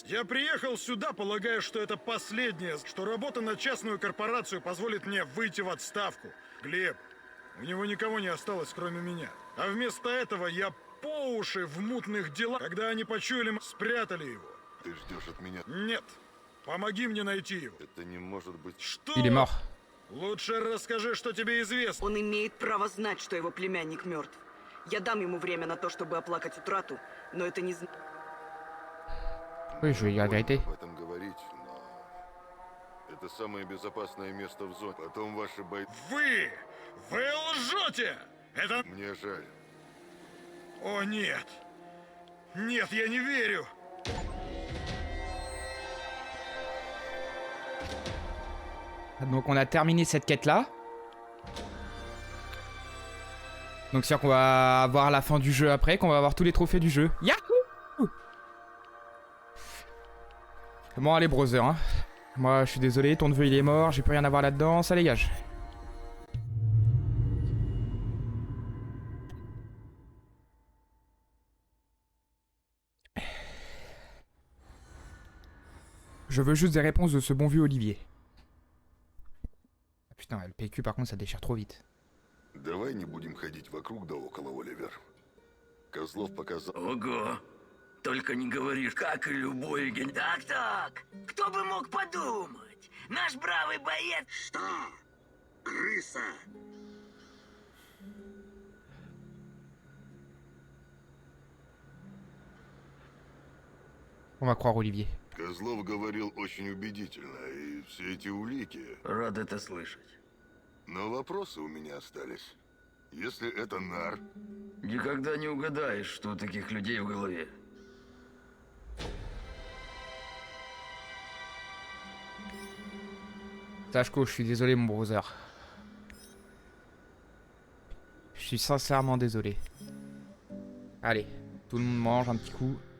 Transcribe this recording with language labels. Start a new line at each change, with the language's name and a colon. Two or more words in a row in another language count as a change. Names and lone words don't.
Russian: Я приехал сюда, полагая, что это последнее, что работа на частную корпорацию позволит мне выйти в отставку. Глеб, у него никого не осталось, кроме меня. А вместо этого я по уши в мутных делах. Когда они почуяли, спрятали его. Ты ждешь от меня? Нет. Помоги мне найти его. Это не может быть... Что?
French: Il est mort.
Russian: Лучше расскажи, что тебе известно. Он имеет право знать, что его племянник мертв. Я дам ему время на то, чтобы оплакать утрату, но это не...
French: Oui, je vais dire la vérité.
Russian: Об этом говорить, но... Это самое безопасное место в зоне. Потом ваши бойцы... Вы лжете! Это... Мне жаль. О, нет. Нет, я не верю.
French: Donc on a terminé cette quête-là. Donc c'est sûr qu'on va avoir la fin du jeu après, qu'on va avoir tous les trophées du jeu. Yahoo! Bon allez brother, hein. Moi je suis désolé, ton neveu il est mort, j'ai plus rien à voir là-dedans, ça dégage. Je veux juste des réponses de ce bon vieux Olivier. Ah, putain, le PQ par contre ça déchire trop vite.
Russian: Давай не будем ходить вокруг да около, Оливер. Козлов показал... Ого! Только не говоришь, как и любой ген... Так. Кто бы мог подумать? Наш бравый боец... Что? Крыса?
French: On va croire Olivier.
Russian: Козлов говорил очень убедительно, и все эти улики... Рад это слышать. Но вопросы у меня остались. Если это нар, Никогда не угадаешь, что у таких людей в голове.
French: Tachko, je suis désolé mon brother. Je suis sincèrement désolé. Allez, tout le monde mange un petit coup.